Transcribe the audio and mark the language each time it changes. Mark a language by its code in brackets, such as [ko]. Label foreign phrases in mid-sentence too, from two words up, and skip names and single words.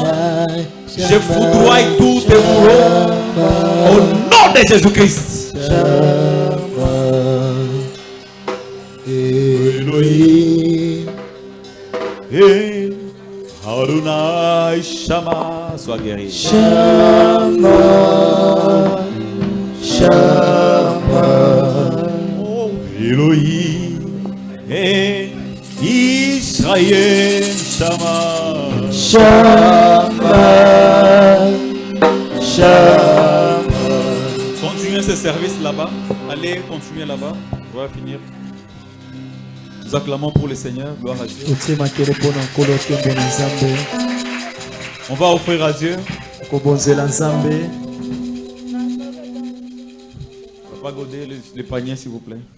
[fr] Je foudroie tous tes bourreaux au nom de Jésus-Christ. [he] Elohim, Adonai Shama, [fr] sois guéri. [he] Shama, Shama, Oh, Elohim et Israël Shama. Shama, Shama. [fr] Continuez ce service là-bas. Allez, continuez là-bas. On va finir. Nous acclamons pour le Seigneur. Gloire à Dieu. On va offrir à Dieu. Papa Godet, les paniers s'il vous plaît.